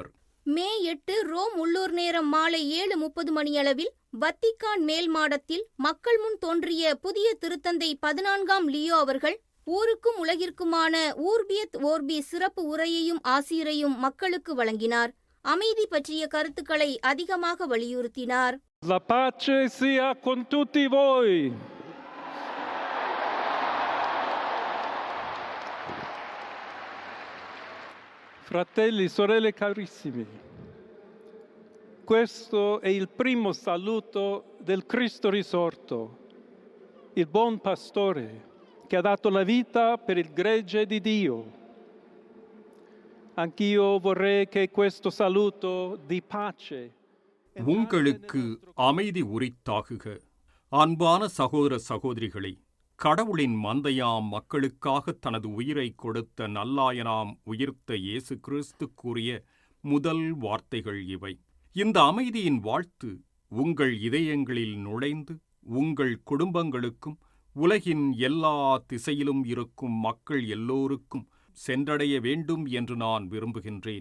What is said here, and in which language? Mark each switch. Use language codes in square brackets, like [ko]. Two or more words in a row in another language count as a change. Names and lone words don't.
[ta] மே 8 ரோம் உள்ளூர் நேரம் மாலை 7:30 மணியளவில் வத்திக்கான் மேல் மாடத்தில் மக்கள் முன் தோன்றிய புதிய திருத்தந்தை 14ஆம் லியோ அவர்கள் ஊருக்கும் உலகிற்குமான ஊர்பியத் ஓர்பி சிறப்பு உரையையும் ஆசிரையும் மக்களுக்கு வழங்கினார். அமைதி பற்றிய கருத்துக்களை அதிகமாக வலியுறுத்தினார். [it] La pace sia con tutti voi. Fratelli, sorelle carissimi, questo è il primo saluto del Cristo risorto, il buon pastore che ha dato la vita per il gregge di Dio. Anch'io vorrei che questo saluto di pace [ta] உங்களுக்கு அமைதி உரித்தாகுக. அன்பான சகோதர சகோதரிகளே, கடவுளின் மந்தையாம் மக்களுக்காக தனது உயிரை கொடுத்த நல்லாயனாம் உயிர்த்த இயேசு கிறிஸ்து கூறிய முதல் வார்த்தைகள் இவை. இந்த அமைதியின் வாழ்த்து உங்கள் இதயங்களில் நுழைந்து உங்கள் குடும்பங்களுக்கும் உலகின் எல்லா திசையிலும் இருக்கும் மக்கள் எல்லோருக்கும் சென்றடைய வேண்டும் என்று நான் விரும்புகின்றேன்.